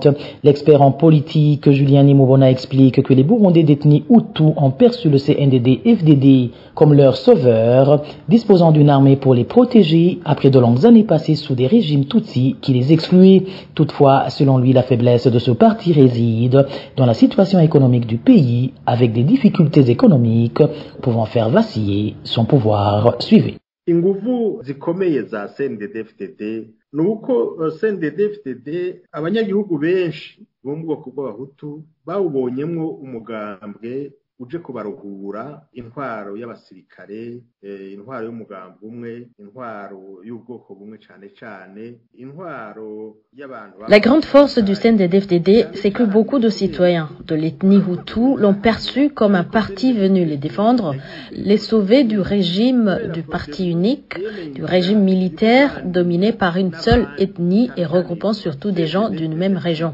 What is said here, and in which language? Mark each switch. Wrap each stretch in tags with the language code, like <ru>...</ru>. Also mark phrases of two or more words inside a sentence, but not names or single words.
<fr>L'expert en politique Julien Nimobona explique que les Burundais détenus Hutus ont perçu le CNDD-FDD comme leur sauveur, disposant d'une armée pour les protéger après de longues années passées sous des régimes Tutsis qui les excluaient. Toutefois, selon lui, la faiblesse de ce parti réside dans la situation économique du pays, avec des difficultés économiques pouvant faire vaciller son pouvoir. Suivez.</fr> <rn>Inguvu zikomeye za CNDD-FDD nuko CNDD-FDD abanyagihugu benshi bo mu bwoko bw'abahutu bawubonyemwo umugambwe uje kubaruhura intwaro y'abasirikare, intwaro y'umugambwe umwe, intwaro y'ubwoko bumwe cane intwaro y'abantu.</rn> <fr>La grande force du CNDD-FDD, c'est que beaucoup de citoyens de l'ethnie Hutu l'ont perçu comme un parti venu les défendre, les sauver du régime du parti unique, du régime militaire dominé par une seule ethnie et regroupant surtout des gens d'une même région.</fr>